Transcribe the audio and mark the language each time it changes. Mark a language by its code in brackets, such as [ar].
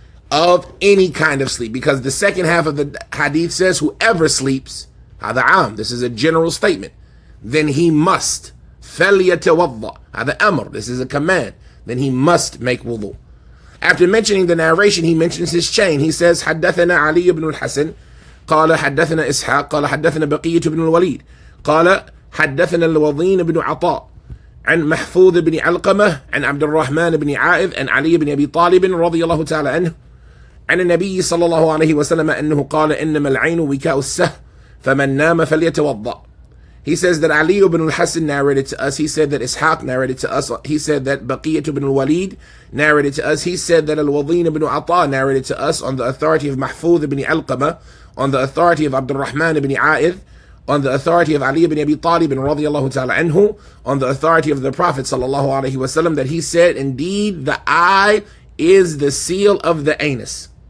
[en] of any kind of sleep. Because the second half of the hadith says, whoever sleeps, [ar] هذا عام, [en] this is a general statement, then he must. [ar] فَلْيَتَوَضَّأ, هذا أمر, [en] this is a command, then he must make wudu. After mentioning the narration, he mentions his chain. He says, [ar] حدثنا علي بن الحسن قال حدثنا إسحاق قال حدثنا بقية بن الوليد قال حدثنا الوضين بن عطاء عن محفوظ بن علقمة عن عبد الرحمن بن عائذ عن علي بن أبي طالب رضي الله تعالى عنه عن النبي صلى الله عليه وسلم أنه قال إنما العين وكاء السه فمن نام فليتوضأ. [en] He says that Ali ibn al-Hasan narrated to us. He said that Ishaq narrated to us. He said that Baqiyat ibn al-Walid narrated to us. He said that Al-Wadin ibn Ata narrated to us on the authority of Mahfuz ibn Alqama, on the authority of Abdul Rahman ibn A'id, on the authority of Ali ibn Abi Talib radiyallahu ta'ala anhu, on the authority of the Prophet sallallahu alaihi wasallam, that he said, indeed, the eye is the seal of the anus.